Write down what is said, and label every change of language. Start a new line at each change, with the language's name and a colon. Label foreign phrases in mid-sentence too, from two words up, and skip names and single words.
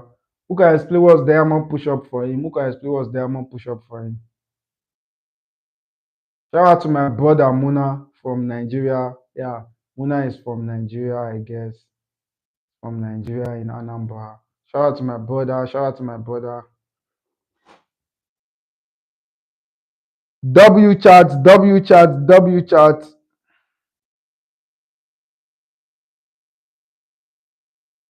English: Who can explain what's diamond push up for him? Who can explain what's diamond push up for him? Shout out to my brother Muna from Nigeria. Yeah, Muna is from Nigeria, I guess. From Nigeria in Anambra. Shout out to my brother. Shout out to my brother. W chat, W chat, W chat.